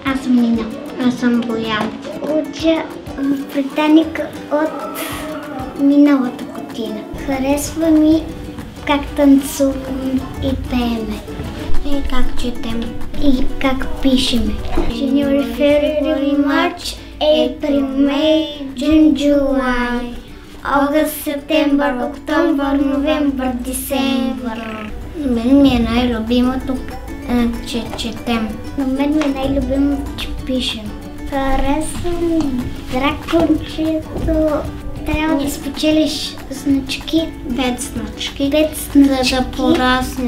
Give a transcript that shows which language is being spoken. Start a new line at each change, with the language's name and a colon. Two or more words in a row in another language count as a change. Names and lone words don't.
Bulgarian: Мина. Аз съм Боян. Уча в Британика от миналата година. Харесва ми как танцуваме и пееме. И как четем. И как пишеме.
English: January, February, March, April, May, June, July, August, September, October, November, December.
Bulgarian: На мен ми е най-любимото, че четем. На мен ми е най-любимото, че пишем. Харесвам дракончето. Трябва да спечелиш значки. 5 значки. За да порасне.